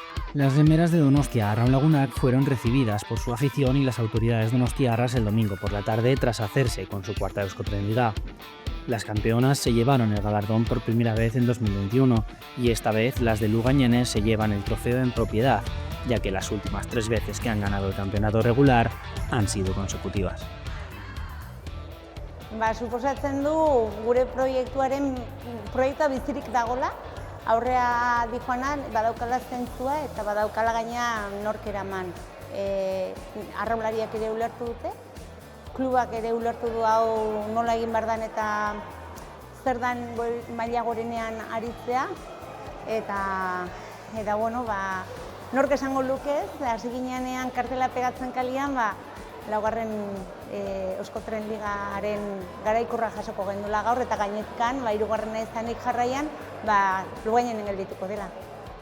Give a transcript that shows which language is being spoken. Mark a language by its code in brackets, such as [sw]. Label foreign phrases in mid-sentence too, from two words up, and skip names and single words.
[es] Las remeras de Donostia Arraun fueron recibidas por su afición y las autoridades donostiarras el domingo por la tarde tras hacerse con su cuarta Euskotrenliga. Las campeonas se llevaron el galardón por primera vez en 2021 y esta vez las de Lugañenes se llevan el trofeo en propiedad, ya que las últimas 3 veces que han ganado el campeonato regular han sido consecutivas. [eu] Suposatzen du gure proiektua bizirik dagola, aurrea dijoana badaukala zentzua eta badaukala gaina nork eraman. Arraunlariak ere ulertu dute, klubak ere ulertu du hau nola egin behar dan eta zer dan maila gorenean aritzea, eta bueno, nork esango lukez, hasi ginean kartela pegatzen kalian, laugarren Euskotrenligaren garaikurra jasoko gendula gaur, eta gainetkan, hirugarrena izanik jarraian, Lugañenen geldituko dela.